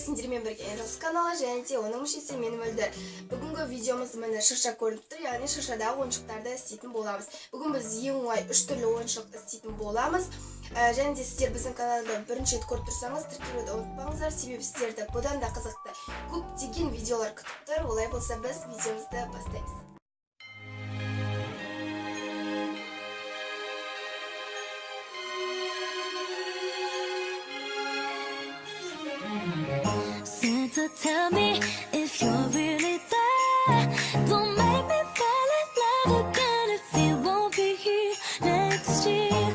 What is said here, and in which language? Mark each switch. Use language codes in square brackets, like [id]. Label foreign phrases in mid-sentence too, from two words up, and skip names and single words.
[kk] сіздермен бірге Энджелс каналы және де оның мүшесі мен Мөлдір. Бүгінгі видеомызда міне шырша көрініп тұр, яғни шыршадағы ойыншықтарды істейтін боламыз. Бүгін біз ең оңай 3 түрлі ойыншық істейтін боламыз. Және де сіздер біздің каналды бірінші рет көріп тұрсаңыз, тіркелуді ұмытпаңыздар, себебі сіздерді бұдан да қызықты көптеген видеолар күтіп тұр. Олай болса біз видеомызды бастаймыз. [en] Santa, tell me if you're really there. Don't make me fall in love again if you won't be here next year.